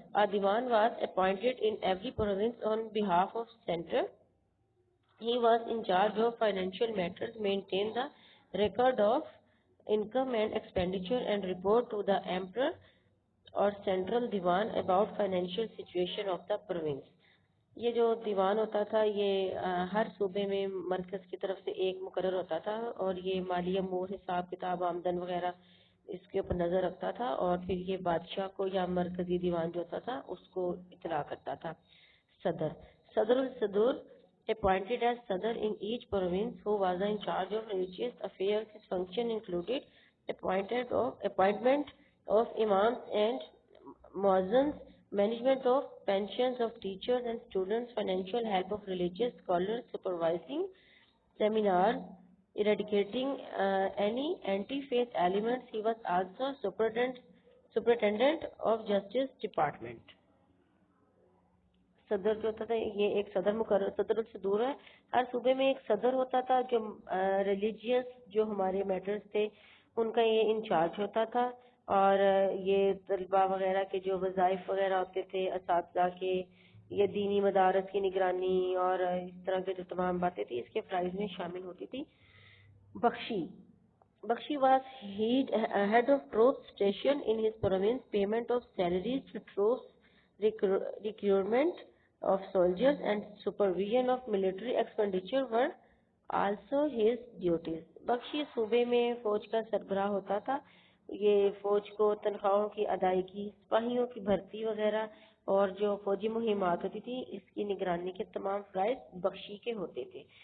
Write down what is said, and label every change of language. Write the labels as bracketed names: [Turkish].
[English] A diwan was appointed in every province on behalf of center. He was in charge of financial matters, maintained the record of income and expenditure and report to the emperor or central diwan about financial situation of the province. [Urdu] یہ جو دیوان ہوتا تھا یہ ہر صوبے میں مرکز کی طرف سے ایک مقرر ہوتا تھا اور یہ مالی امور, حساب کتاب, آمدن وغیرہ اس کے اوپر نظر رکھتا تھا اور پھر یہ بادشاہ کو یا مرکزی دیوان جو ہوتا تھا اس کو اطلاع کرتا تھا. صدر. [English] صدر الصدور appointed as Sadr in each province who was in charge of religious affairs. His function included appointment of imams and muazzins, management of pensions of teachers and students, financial help of religious scholars, supervising seminars, eradicating any anti-faith elements. He was also superintendent of justice department. [Urdu] صدر جو ہوتا تھا یہ ایک صدر مقرر, صدر الصدور ہے. ہر صوبے میں ایک صدر ہوتا تھا جو [English] religious [Urdu] جو ہمارے [English] matters [Urdu] تھے ان کا یہ انچارج ہوتا تھا اور یہ طلباء وغیرہ کے جو وظائف وغیرہ ہوتے تھے, اساتذہ کے, یہ دینی مدارس کی نگرانی اور اس طرح کے جو تمام باتیں تھیں اس کے فرائض میں شامل ہوتی تھی. بخشی. [English] Bakshi was head of troops station in his province. Payment of salaries to troops, recruitment of soldiers and supervision of military expenditure were also his duties. [Urdu] بخشی صوبے میں فوج کا سربراہ ہوتا تھا. یہ فوج کو تنخواہوں کی ادائیگی, سپاہیوں کی بھرتی وغیرہ اور جو فوجی مہمات ہوتی تھی اس کی نگرانی کے تمام فرائض بخشی کے ہوتے تھے.